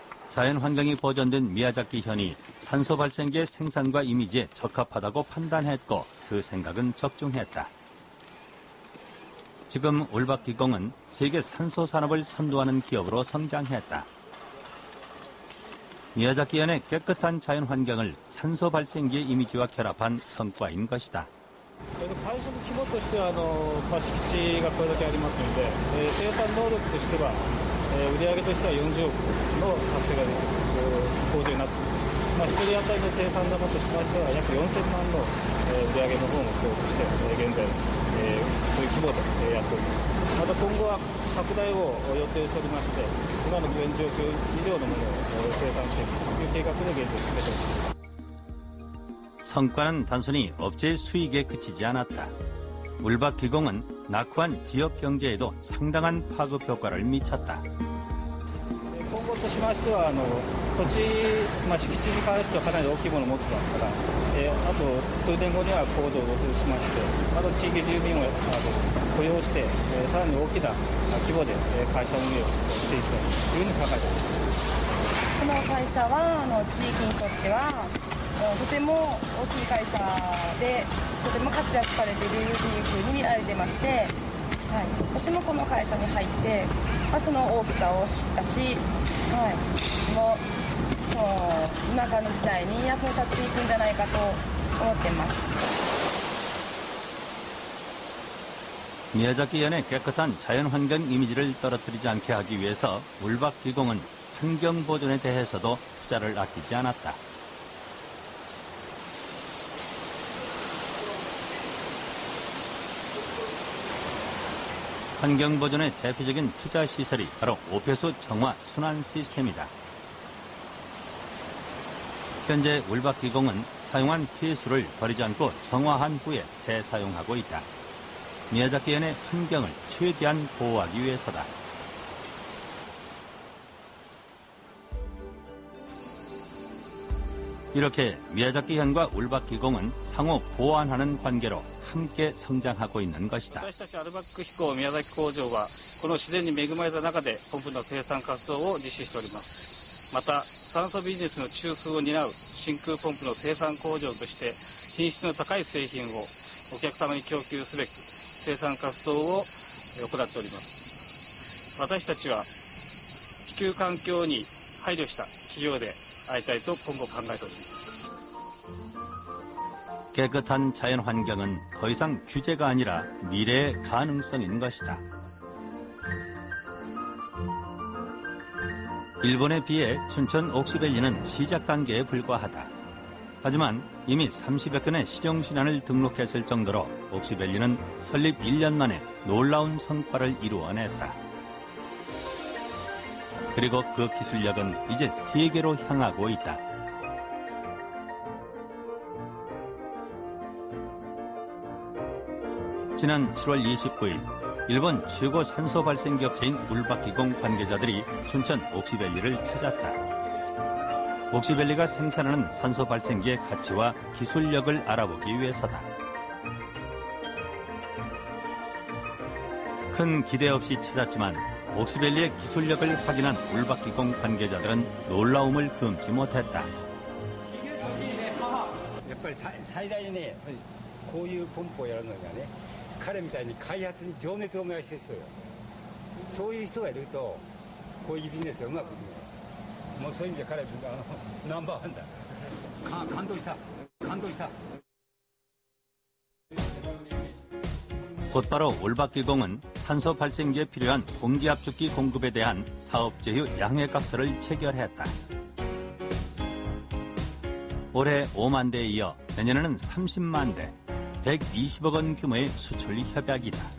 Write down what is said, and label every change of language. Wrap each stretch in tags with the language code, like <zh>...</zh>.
<ko>자연 환경이 보존된 미야자키 현이 산소 발생기의 생산과 이미지에 적합하다고 판단했고 그 생각은 적중했다. 지금 울박기공은 세계 산소 산업을 선도하는 기업으로 성장했다. 미야자키 현의 깨끗한 자연 환경을 산소 발생기의 이미지와 결합한 성과인 것이다.</ko> <ja>会社の規模としては敷地がこれだけありますので、生産能力としては、売上としては40億の達成ができる工場になっています。1人当たりの生産高としましては約4000万の売上の方を目標として現在、そういう規模でやっております。また今後は拡大を予定しておりまして、今の現状況以上のものを生産していくという計画で現在進めております。</ja> <ko>성과는 단순히 업체의 수익에 그치지 않았다. 울박기공은 낙후한 지역 경제에도 상당한 파급 효과를 미쳤다.</ko> <ja>今後としましては土地、敷地に関してはかなり大きいものを持ってますから、あと数年後には工場をオープンしまして、あと地域住民を雇用して、さらに大きな規模で会社運営をしていくというふうに考えています。この会社は地域にとってはとても大きい会社でとても活躍されているというふうに見られてまして、はい、私もこの会社に入って、その大きさを知ったし、はい、もう今からの時代に役に立っていくんじゃないかと思っています。</ja> <ko>미야자키 현의 깨끗한 자연환경 이미지를 떨어뜨리지 않게 하기 위해서 울박기공은 환경보존에 대해서도 투자를 아끼지 않았다. 환경보존의 대표적인 투자 시설이 바로 오폐수 정화 순환 시스템이다. 현재 울박기공은 사용한 폐수를 버리지 않고 정화한 후에 재사용하고 있다. 미야자키 현의 환경을 최대한 보호하기 위해서다. 이렇게 미야자키 현과 울박기공은 상호 보완하는 관계로 함께 성장하고 있는 것이다.</ko> <ja>私たちアルバック飛行宮崎工場はこの自然に恵まれた中でポンプの生産活動を実施しております。また酸素ビジネスの中枢を担う真空ポンプの生産工場として品質の高い製品をお客様に供給すべく生産活動を行っております。私たちは地球環境に配慮した企業でありたいと今後考えております。</ja> <ko>깨끗한 자연 환경은 더 이상 규제가 아니라 미래의 가능성인 것이다. 일본에 비해 춘천 옥시밸리는 시작 단계에 불과하다. 하지만 이미 30여 건의 실용신안을 등록했을 정도로 옥시밸리는 설립 1년 만에 놀라운 성과를 이루어냈다. 그리고 그 기술력은 이제 세계로 향하고 있다. 지난 7월 29일 일본 최고 산소 발생기 업체인 울박기공 관계자들이 춘천 옥시밸리를 찾았다. 옥시밸리가 생산하는 산소 발생기의 가치와 기술력을 알아보기 위해서다. 큰 기대 없이 찾았지만 옥시밸리의 기술력을 확인한 울박기공 관계자들은 놀라움을 금치 못했다.</ko> <ja>やっぱり最大にね、こういうポンプをやるのがね、彼みたいに開発に情熱を燃やしてる人よ。そういう人がいると、こういうビジネスがうまくいくのよ。もうそういう意味で彼はナンバーワンだ。感動した。感動した。</ja> <ko>곧바로 올박기공은 산소 발생기에 필요한 공기압축기 공급에 대한 사업 제휴 양해각서를 체결했다. 올해 5만 대에 이어 내년에는 30만 대, 120억 원 규모의 수출 협약이다.</ko>